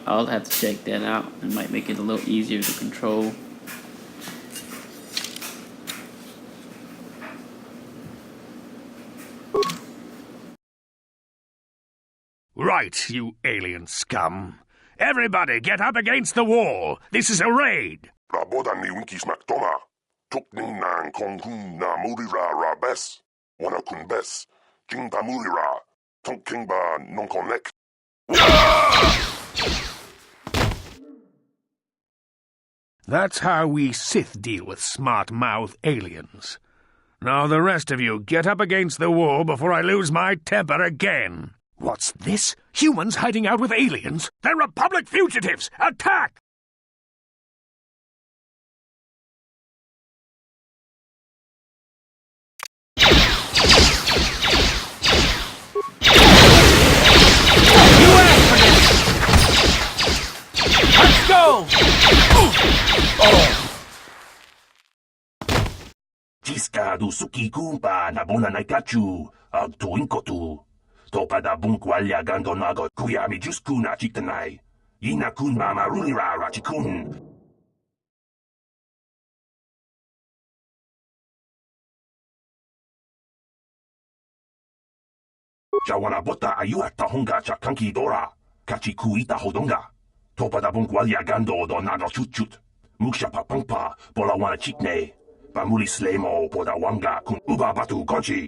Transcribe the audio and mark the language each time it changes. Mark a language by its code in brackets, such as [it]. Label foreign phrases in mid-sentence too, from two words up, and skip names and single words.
[en] I'll have to check that out. It might make it a little easier to control. Right, you alien scum. Everybody get up against the wall. This is a raid. Rabodan ni winkis maktoma. Tukning nang kong hun na murira ra bes. Wana kun bes. Jing ba murira. Tonking ba non connect. That's how we Sith deal with smart-mouth aliens. Now the rest of you get up against the wall before I lose my temper again. What's this? Humans hiding out with aliens? They're Republic fugitives! Attack! Let's go! Jiska du suki kumpa na bona naikachu. Ag tuin kotu. Topa da bunkwalya gandonago kuyami juskuna chitanai. Ina kun mama runira rachikun. Jawana bota ayua tahonga chakanki dora. Kachiku ita hodonga. Topa da bunkwalya gando do nago chutchut. Muksha papangpa bola wana chikne. Bamuli slemo poda wanga kun uba batu konchi.